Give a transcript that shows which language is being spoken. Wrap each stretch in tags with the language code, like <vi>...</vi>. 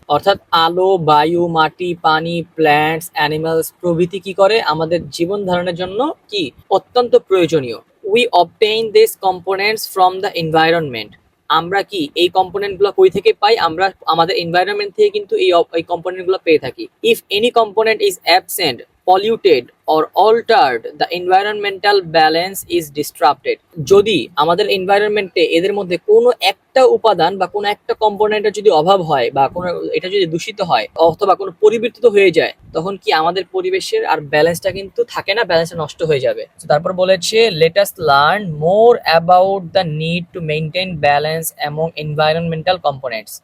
<bn>অর্থাৎ আলো, বায়ু, মাটি, পানি, প্ল্যান্টস, অ্যানিমেলস প্রভৃতি কি করে আমাদের জীবন ধারণের জন্য কি অত্যন্ত প্রয়োজনীয়।</bn> <en>We obtain these components from the environment।</en> <bn>আমরা কি এই কম্পোনেন্ট গুলো কই থেকে পাই? আমরা আমাদের এনভায়রনমেন্ট থেকে কিন্তু এই কম্পোনেন্ট গুলো পেয়ে থাকি।</bn> <en>If any component is absent, polluted or altered, the environmental balance is disrupted.</en> <bn>যদি আমাদের এনভায়রনমেন্টে এদের মধ্যে কোনো একটা উপাদান বা কোনো একটা কম্পোনেন্টের যদি অভাব হয় বা কোনো এটা যদি দূষিত হয় অথবা কোনো পরিবর্তিত হয়ে যায়, তখন কি আমাদের পরিবেশের আর ব্যালেন্সটা কিন্তু থাকে না, ব্যালেন্সটা নষ্ট হয়ে যাবে। তো তারপর বলেছে</bn> <en>Let us learn more about the need to maintain balance among environmental components.</en>